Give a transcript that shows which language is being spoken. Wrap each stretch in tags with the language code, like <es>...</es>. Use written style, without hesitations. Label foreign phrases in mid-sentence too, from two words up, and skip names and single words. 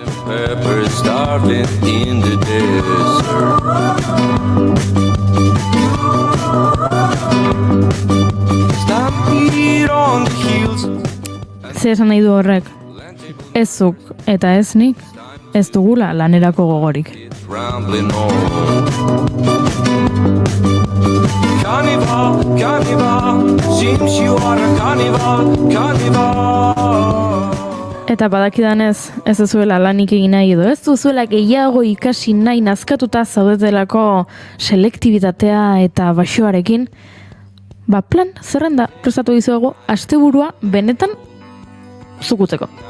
<eu>Zer esan nahi du horrek? Ez zuk eta ez nik, ez dugula lanerako gogorik.</eu> <en>Carnival, carnival, seems you are a carnival, carnival.</en> <eu>Eta badakidanez, ez duzuela lanik egin nahi edo, ez duzuela gehiago ikasi nahi nazkatuta zaudetelako selektibitatea eta baxoarekin, plan, zerrenda prestatu dizuego, asteburua benetan zukutzeko.</eu>